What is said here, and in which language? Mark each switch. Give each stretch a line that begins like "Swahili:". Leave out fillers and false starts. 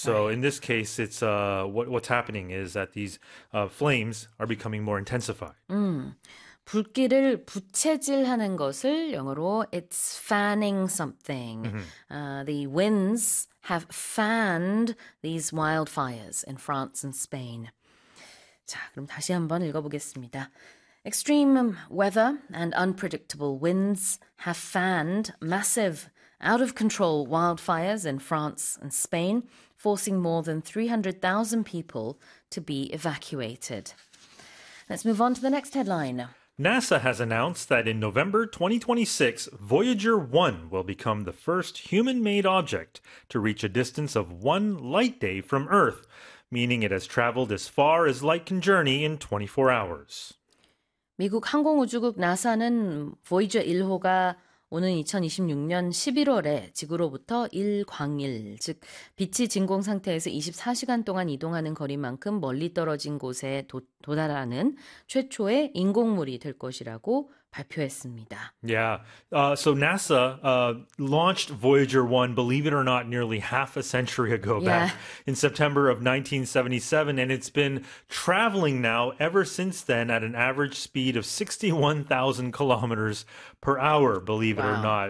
English: So in this case, it's what's happening is that these flames are becoming more intensified.
Korean: 불길을 부채질하는 것을 영어로
English: it's fanning something. The winds have fanned these wildfires in France and Spain.
Korean: 그럼 다시 한번 읽어보겠습니다.
English: Extreme weather and unpredictable winds have fanned massive out-of-control wildfires in France and Spain, forcing more than 300,000 people to be evacuated. Let's move on to the next headline. NASA has announced that in November 2026, Voyager 1 will become the first human-made object to reach a distance of 1 light day from Earth, meaning it has traveled as far as light can journey in 24 hours.
Korean: 미국 항공우주국 나사는 보이저 1호가 오는 2026년 11월에 지구로부터 1광일, 즉 빛이 진공 상태에서 24시간 동안 이동하는 거리만큼 멀리 떨어진 곳에 도달하는 최초의 인공물이 될 것이라고 발표했습니다.
English: Yeah, so NASA launched Voyager 1, believe it or not, nearly half a century ago back in September of 1977, and it's been traveling now ever since then at an average speed of 61,000 kilometers per hour, believe it or not.